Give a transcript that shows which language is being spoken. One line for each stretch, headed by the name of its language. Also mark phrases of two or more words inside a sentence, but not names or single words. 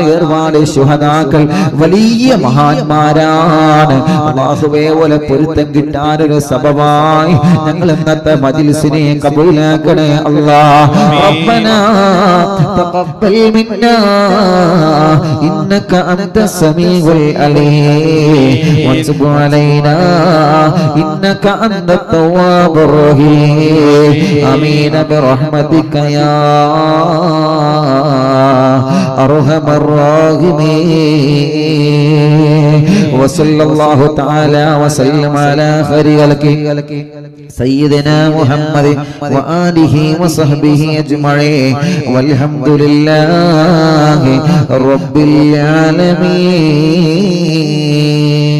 Malayalam: ഏർവാടി ശുഹദാക്കൾ വലിയ മഹാന്മാരാണ് അല്ലാഹുവേ വല പൊരുത്തം കിട്ടാനൊരു സബബായി ഞങ്ങൾ ഇന്നത്തെ മജ്‌ലിസിനെ കബൂലാക്കണേ
Arabic: الله ربنا تقبل منا إنك أنت السميع العليم وتب علينا إنك أنت التواب الرحيم آمين برحمتك يا أرحم الراحمين وصلى الله تعالى وسلم على خير خلقه سيدنا محمد وآله وصحبه أجمعين والحمد لله رب العالمين.